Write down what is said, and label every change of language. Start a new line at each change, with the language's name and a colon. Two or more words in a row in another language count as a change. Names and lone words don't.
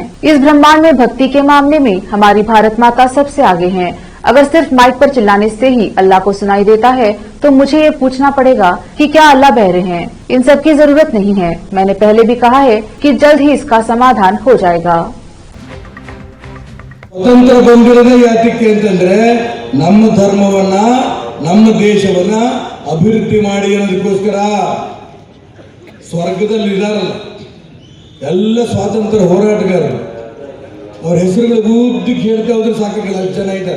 Hindi: इस ब्रह्मांड में भक्ति के मामले में हमारी भारत माता सबसे आगे हैं। अगर सिर्फ माइक पर चिल्लाने से ही अल्लाह को सुनाई देता है तो मुझे ये पूछना पड़ेगा कि क्या अल्लाह बहरे हैं? इन सब की जरूरत नहीं है। मैंने पहले भी कहा है कि जल्द ही इसका समाधान हो जाएगा।
Kannada: ಸ್ವತಂತ್ರ ಬಂದಿರೋದೇ ಯಾತಕ್ಕೆ ಅಂತಂದ್ರೆ ನಮ್ಮ ಧರ್ಮವನ್ನ, ನಮ್ಮ ದೇಶವನ್ನ ಅಭಿವೃದ್ಧಿ ಮಾಡಿ ಅನ್ನೋದಕ್ಕೋಸ್ಕರ. ಸ್ವರ್ಗದಲ್ಲಿ ಇದಾರಲ್ಲ ಎಲ್ಲ ಸ್ವಾತಂತ್ರ್ಯ ಹೋರಾಟಗಾರರು, ಅವ್ರ ಹೆಸರುಗಳು ಉದ್ದಕ್ಕೆ ಹೇಳ್ತಾ ಹೋದ್ರೆ ಸಾಕಾಗಲ್ಲ, ಅಷ್ಟು ಜನ ಇದ್ದಾರೆ.